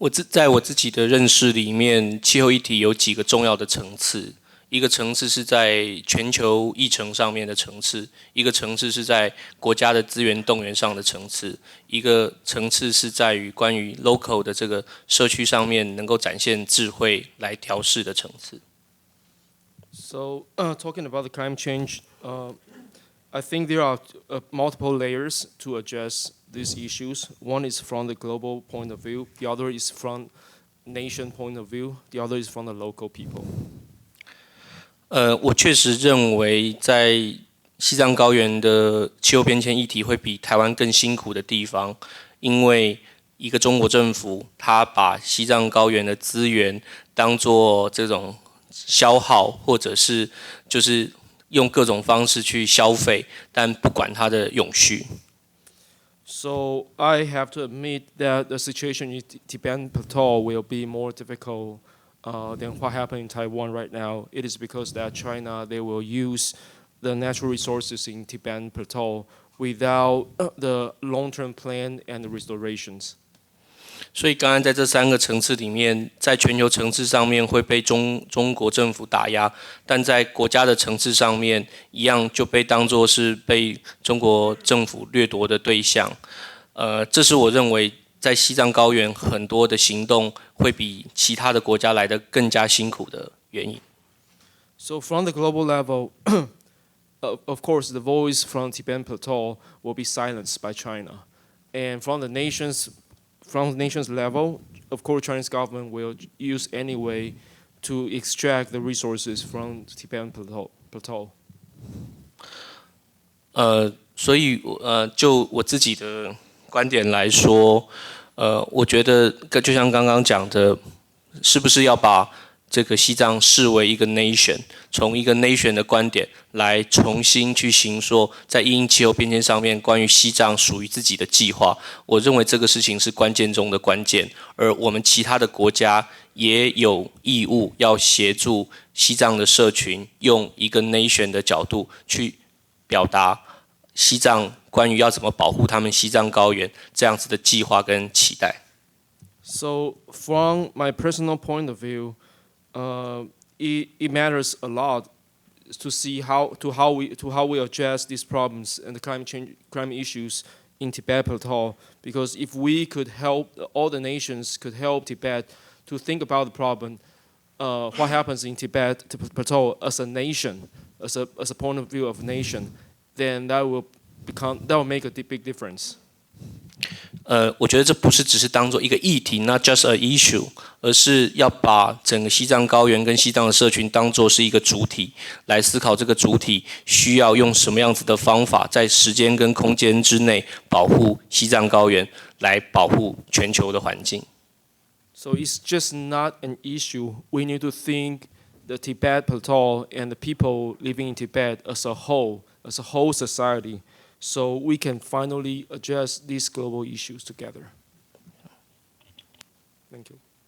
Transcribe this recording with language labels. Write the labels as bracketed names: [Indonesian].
[Chinese] 在我自己的认识里面，气候议题有几个重要的层次。一个层次是在全球议程上面的层次，一个层次是在国家的资源动员上的层次，一个层次是在于关于 local 的这个社区上面能够展现智慧来调试的层次。 [English] So talking about the climate change, I think there are multiple layers to address these issues. One is from the global point of view, the other is from nation point of view, the other is from the local people. [Chinese] 我确实认为在西藏高原的气候变迁议题会比台湾更辛苦的地方，因为一个中国政府，它把西藏高原的资源当作这种消耗，或者是就是用各种方式去消费，但不管它的永续。 [English] So I have to admit that the situation in Tibetan Plateau will be more difficult than what happened in Taiwan right now. It is because that China, they will use the natural resources in Tibetan Plateau without the long-term plan and the restorations. [Chinese] 所以刚刚在这三个层次里面，在全球层次上面会被中国政府打压，但在国家的层次上面，一样就被当作是被中国政府掠夺的对象。这是我认为在西藏高原很多的行动会比其他的国家来得更加辛苦的原因。 [English] So from the global level, of course, the voice from Tibetan Plateau will be silenced by China, and from the nation's level, of course, Chinese government will use any way to extract the resources from Tibetan Plateau. [Chinese] 所以就我自己的观点来说，我觉得就像刚刚讲的，是不是要把这个西藏视为一个 nation， 从一个 nation 的观点来重新去形塑在因应气候变迁上面关于西藏属于自己的计划。我认为这个事情是关键中的关键，而我们其他的国家也有义务要协助西藏的社群用一个 nation 的角度去表达西藏关于要怎么保护他们西藏高原这样子的计划跟期待。 [English] So from my personal point of view, it matters a lot to see how we address these problems and the climate issues in Tibet Plateau. Because if we could help, all the nations could help Tibet to think about the problem, what happens in Tibet Plateau as a nation, as a point of view of a nation, then that will make a big difference. [Chinese] 我觉得这不是只是当做一个议题， [English] not just a issue， [Chinese] 而是要把整个西藏高原跟西藏的社群当作是一个主体来思考，这个主体需要用什么样子的方法，在时间跟空间之内保护西藏高原，来保护全球的环境。 [English] So it's just not an issue. We need to think the Tibet Plateau and the people living in Tibet as a whole society, so we can finally address these global issues together. Thank you.